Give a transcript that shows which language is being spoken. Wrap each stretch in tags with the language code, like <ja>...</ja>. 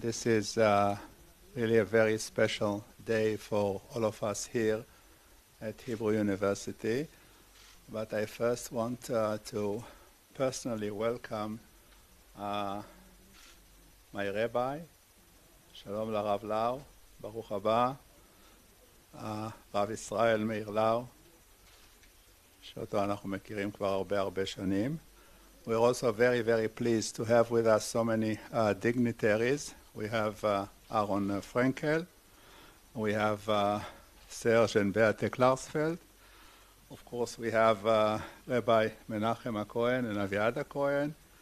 <en>This is really a very special day for all of us here at Hebrew University. But I first want to personally welcome my Rabbi, Shalom</en> <he>לרב לאו, ברוך הבא, רב ישראל מאיר לאו, שאותו אנחנו מכירים כבר הרבה שנים.</he> <en>We're also very pleased to have with us so many dignitaries. We have Aaron Frankel, we have Serge and Beate Klarsfeld. Of course, we have Rabbi Menachem Cohen and Aviada Cohen.</en>